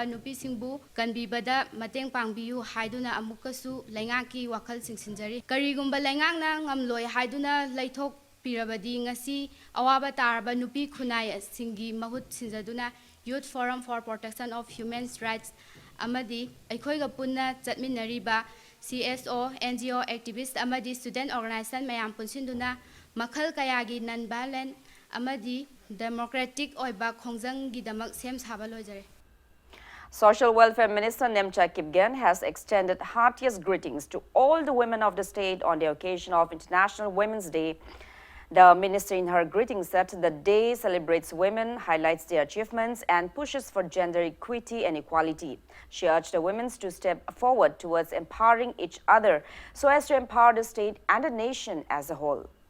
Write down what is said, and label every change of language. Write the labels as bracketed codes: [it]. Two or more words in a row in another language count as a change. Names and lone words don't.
[mni] nupi singbu kanbibada mateng pangbiyu haiduna amukasu laingaki wakhal singsinjari karigumba laingangna ngamloi haiduna laithok Pirabadi ngasi awaba taraba nupi khunai singi mahut sinjaduna Youth Forum for Protection of Human Rights amadi aikhoiga punna chatminariba [en] CSO NGO activist [mni] amadi [en] student organization [mni] mayam punsinduna makhal kayagi non-violent amadi democratic oiba khongjanggi damak sem saba loijare. [en] Social Welfare Minister Nemcha Kipgand has extended heartiest greetings to all the women of the state on the occasion of International Women's Day. The minister in her greeting said the day celebrates women, highlights their achievements and pushes for gender equity and equality. She urged the women to step forward towards empowering each other so as to empower the state and the nation as a whole.